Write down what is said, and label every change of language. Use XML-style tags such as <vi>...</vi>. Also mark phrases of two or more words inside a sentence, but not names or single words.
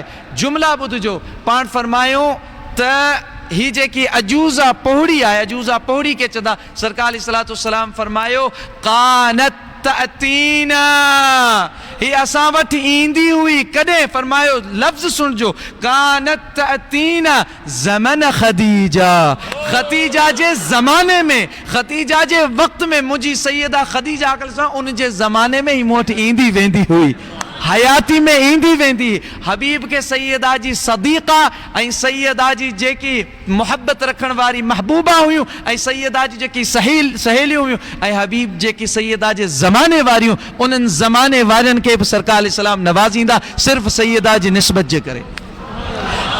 <sd>जुमला ॿुधिजो, पाण फरमायो त ही जेकी अजूज़ा पोहड़ी आहे, अजूज़ा पोहड़ी खे चवंदा। सरकार</sd> <ar>عليه الصلاة والسلام</ar> <sd>फरमायो</sd> <ar>كانت تأتينا,</ar> <sd>ही असां वटि ईंदी हुई। कॾहिं? फरमायो लफ़्ज़ सुनजो,</sd> <ar>كانت تأتينا زمن خديجة,</ar> <sd>खदीजा जे ज़माने में, खदीजा जे वक़्त में मुंहिंजी सैयदा खदीजा उन जे ज़माने में ही मूं वटि ईंदी वेंदी हुई, हयाती में ईंदी वेंदी। हबीब के सैयदा जी सदीक़ा ऐं सैयदा जी जेकी मोहब्बत रखण वारी महबूबा हुयूं ऐं सैयदा जी जेकी सहेलियूं हुयूं ऐं हबीब जेकी सैयदा जे ज़माने वारियूं, उन्हनि ज़माने वारनि खे बि सरकार अलैहिस्सलाम नवाज़ींदा सिर्फ़ सैयदा जी निस्बत जे करे।</sd>